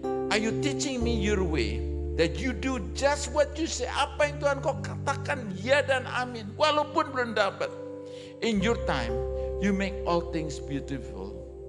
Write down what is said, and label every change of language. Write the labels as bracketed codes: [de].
[en] Are you teaching me your way? That you do just what you say. [id] Apa yang Tuhan kau katakan ya dan amin. Walaupun belum dapat. [en] In your time, you make all things beautiful.